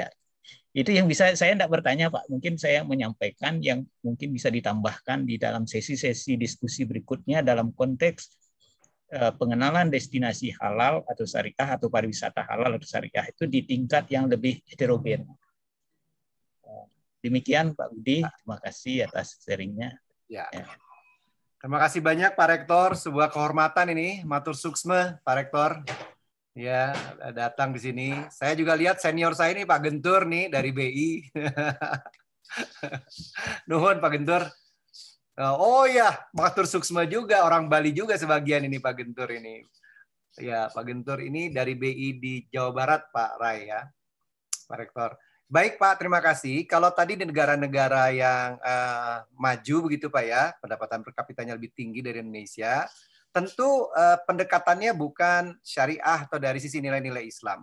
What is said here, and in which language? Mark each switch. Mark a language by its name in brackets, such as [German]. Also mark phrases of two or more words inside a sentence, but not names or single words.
[Indonesian] Itu yang bisa saya tidak bertanya, Pak. Mungkin saya menyampaikan yang mungkin bisa ditambahkan di dalam sesi-sesi diskusi berikutnya dalam konteks pengenalan destinasi halal atau syariah atau pariwisata halal atau syariah itu di tingkat yang lebih heterogen. Demikian Pak Budi, terima kasih atas sharingnya. Ya. Terima kasih banyak Pak Rektor, sebuah kehormatan ini, [Balinese] matur suksma Pak Rektor. [Indonesian] Ya, datang di sini. Saya juga lihat senior saya ini Pak Gentur nih dari BI. Nuhun Pak Gentur. Oh ya, [Balinese] matur suksma [Indonesian] juga, orang Bali juga sebagian ini Pak Gentur ini. Ya, Pak Gentur ini dari BI di Jawa Barat Pak Rai ya, Pak Rektor. Baik Pak, terima kasih. Kalau tadi di negara-negara yang maju begitu Pak ya, pendapatan per kapitanya lebih tinggi dari Indonesia, tentu pendekatannya bukan syariah atau dari sisi nilai-nilai Islam.